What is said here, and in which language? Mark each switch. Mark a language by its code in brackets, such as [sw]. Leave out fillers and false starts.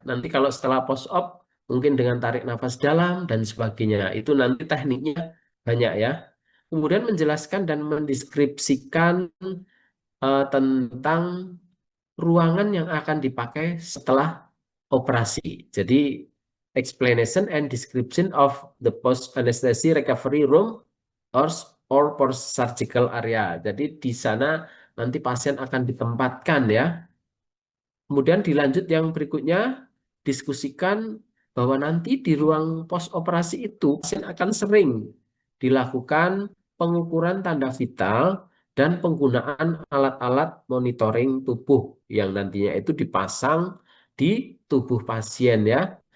[id] Nanti kalau setelah post-op mungkin dengan tarik nafas dalam dan sebagainya. Itu nanti tekniknya banyak ya. Kemudian menjelaskan dan mendeskripsikan tentang ruangan yang akan dipakai setelah operasi. Jadi [en] explanation and description of the post anesthesia recovery room or post surgical area. [id] Jadi di sana nanti pasien akan ditempatkan ya. Kemudian dilanjut yang berikutnya, diskusikan bahwa nanti di ruang pos operasi itu pasien akan sering dilakukan pengukuran tanda vital dan penggunaan alat-alat monitoring tubuh yang nantinya itu dipasang di tubuh pasien ya.